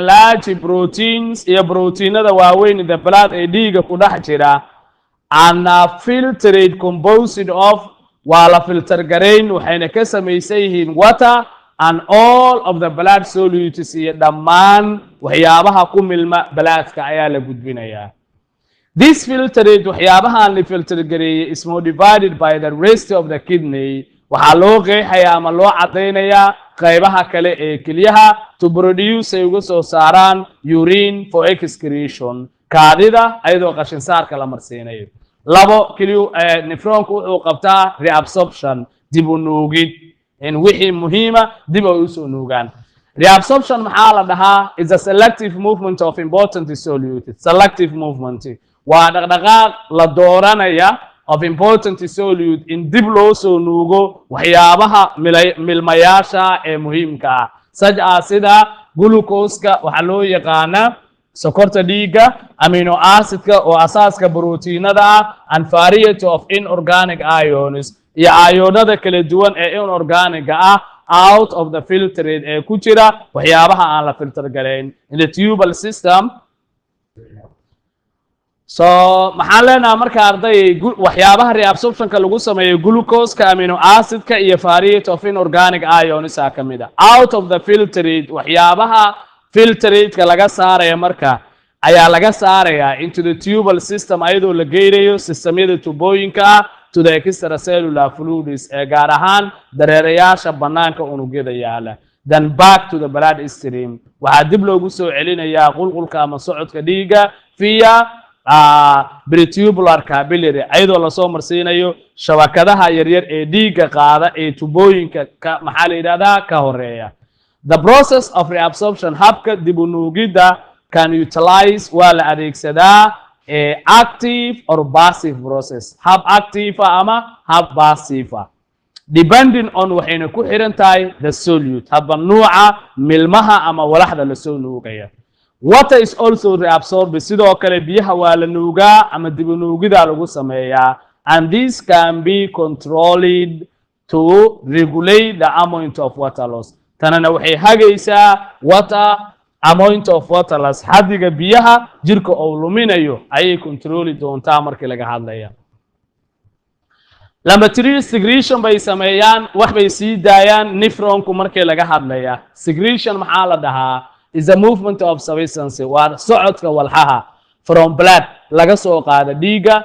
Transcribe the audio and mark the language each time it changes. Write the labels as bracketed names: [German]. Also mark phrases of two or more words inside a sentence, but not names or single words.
[English] large proteins [Somali] iyo proteinada waaweyn [English] in the blood [Somali] ee dhiigga ku dhex jira [English] and filtrate composed of [Somali] waa la filter gareyn waxayna ka samaysan yihiin [English] water and all of the blood solutes [Somali] iyo dhammaan waxyaabaha ku milma bloodka ayaa la gudbinayaa this filtrate waxyaabahan la filter gareeyay [English] is modified by the rest of the kidney [Somali] waxaa loo qeexayaa ama loo cadaynayaa qaybaha kale ee kelyaha [English] to produce [Somali] ay uga soo saaraan [English] urine for excretion [Somali] kaadida ayadoo qashin saarka la marsiinayo labo keliyo nephronku wuxuu qabtaa reabsorption dib u nuugid in wixii muhiima dib ay u soo nuugaan reabsorption maxaa la dhahaa [English] is a selective movement of important solutes selective movement [Somali] waa dhaqdhaqaaq la dooranaya [English] of important [Somali] solute in dib loo soo nuugo waxyaabaha milmayaasha ee muhiimka ah [English] such as [Somali] sida glucose-ka waxa loo yaqaana sokorta dhiigga [English] amino acid- [Somali] ka oo asaaska proteinada ah [English] and variety of inorganic ions [Somali] iyo ayonada kala duwan ee inorganic ah [English] out of the filtrate [Somali] ee ku jira waxyaabaha aan la filter gareyn [English] in the tubal system [Somali] so maxaan leenahay marka arday waxyaabaha reabsorptionka lagu sameeyo glucose-ka [English] amino acid- [Somali] ka iyo [English] variety of inorganic ions [Somali] ka mid ah [English] out of the filtrate [Somali] waxyaabaha filtrate-ka laga saaraya marka ayaa laga saaraya [English] into the tubal system [Somali] ayadoo la geeyo systemyada tubooyinka ah [English] to the extracellular fluids [Somali] ee gaar ahaan dareerayaasha banaanka unugyada yaala [English] then back to the blood stream [Somali] waxaa dib loogu soo celinayaa qulqulka ama socodka dhiigga via [English] pretubular capillary [Somali] ayadoo la soo marsiinayo shabakadaha yaryar ee dhiigga qaada ee tubooyinka maxaa la yiraahdaa ka horeeya [English] the process of reabsorption [Somali] habka dib u nuugidda [English] can utilize [Somali] waa la adeegsadaa [English] active or passive process [Somali] hab active ama hab passive [English] depending on [Somali] waxayna ku xiran tahay [English] the solute [Somali] haba nuuca milmaha ama walaxda la soo nuugaya [English] water is also reabsorbed [Somali] sidoo kale biyaha waa la nuugaa ama dib u nuugida lagu sameeyaa [English] and this can be controlled to regulate the amount of water loss [Somali] tanana waxay hagaysaa [English] water amount of water loss [Somali] xadiga biyaha jirka oo luminayo ayay controli doontaa markii laga hadlaya [English] laboratory secretion [Somali] bay sameeyaan wax bay sii daayaan nephronku markii laga hadlaya secretion maxaa la dhahaa [English] is a movement of substance [Somali] waa socodka walxaha [English] from blood [Somali] laga soo qaada dhiigga